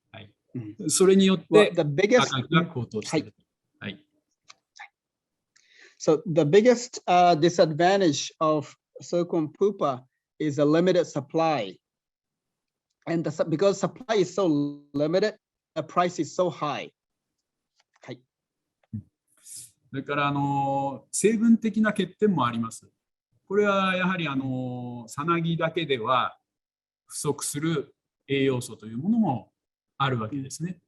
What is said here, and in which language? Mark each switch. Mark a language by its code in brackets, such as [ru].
[ja] はい、それによって価格が高騰している。はい。 [en] So the biggest disadvantage of silkworm pupa is a limited supply. And because supply is so limited, the price is so high. [ja] はい。それから成分的な欠点もあります。これはやはりさなぎだけでは不足する栄養素というものもあるわけですね。